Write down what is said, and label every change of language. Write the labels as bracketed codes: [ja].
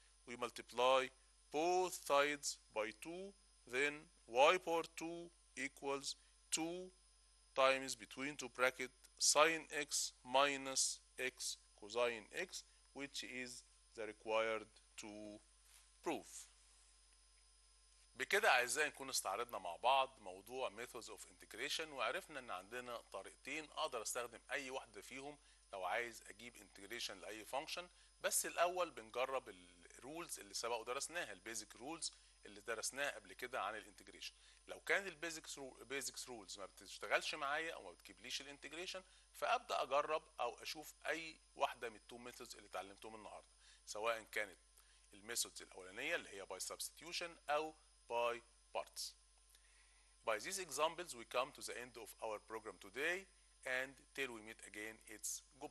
[en] We multiply both sides by 2, then y power 2 equals 2 times between two bracket sine x minus x cosine x, which is the required to prove. [ar] بكده اعزائي نكون استعرضنا مع بعض موضوع [en] methods of integration، [ar] وعرفنا ان عندنا طريقتين اقدر استخدم اي واحده فيهم لو عايز اجيب integration لاي function. بس الاول بنجرب الرولز اللي سبق ودرسناها، البيزك رولز اللي درسناها قبل كده عن الانتجريشن. لو كان البيزكس رولز ما بتشتغلش معايا او ما بتجيبليش الانتجريشن، فابدا اجرب او اشوف اي واحده من التو ميثودز اللي اتعلمتهم النهارده، سواء كانت الميثودز الاولانيه اللي هي [en] by substitution [ar] او [en] by parts. By these examples we come to the end of our program today, and till we meet again, it's